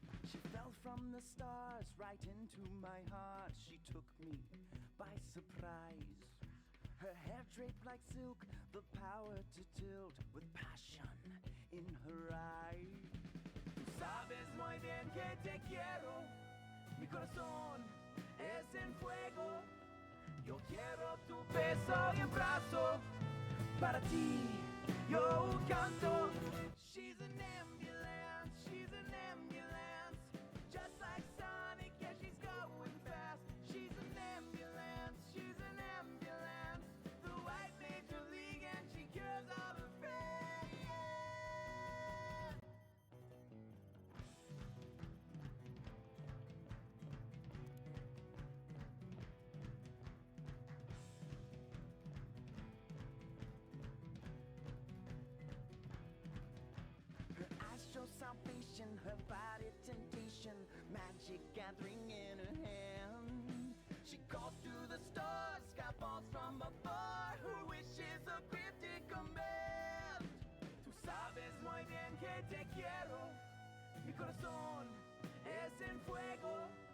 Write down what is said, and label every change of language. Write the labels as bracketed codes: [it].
[en] She fell from the stars right into my heart. She took me by surprise. Her hair draped like silk, the power to tilt with passion in her eyes. [es] Tú sabes muy bien que te quiero, mi corazón es en fuego. Yo quiero tu beso y abrazo, para ti yo canto. [en] She's an ambulance, she's an ambulance. Just like Sonic, yeah, she's going fast. She's an ambulance, she's an ambulance. The white major league and she cures all her pain. Her eyes show salvation, her body temptation, magic gathering in her hand. She calls to the stars. falls from afar, who wishes a cryptic command. [es] Tú sabes muy bien que te quiero, mi corazón es en fuego.